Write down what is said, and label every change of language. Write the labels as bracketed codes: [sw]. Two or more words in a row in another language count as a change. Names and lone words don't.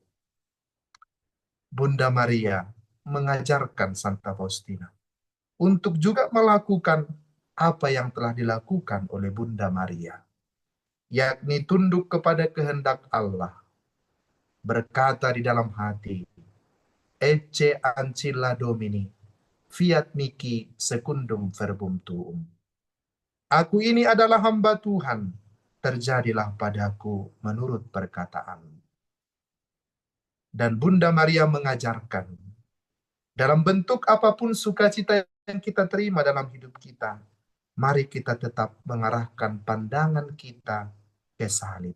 [id] Bunda Maria mengajarkan Santa Faustina untuk juga melakukan apa yang telah dilakukan oleh Bunda Maria, yakni tunduk kepada kehendak Allah, berkata di dalam hati, [la] Ecce ancilla Domini, fiat mihi secundum verbum tuum. [id] Aku ini adalah hamba Tuhan, terjadilah padaku menurut perkataan. Dan Bunda Maria mengajarkan, dalam bentuk apapun sukacita yang kita terima dalam hidup kita, mari kita tetap mengarahkan pandangan kita ke salib.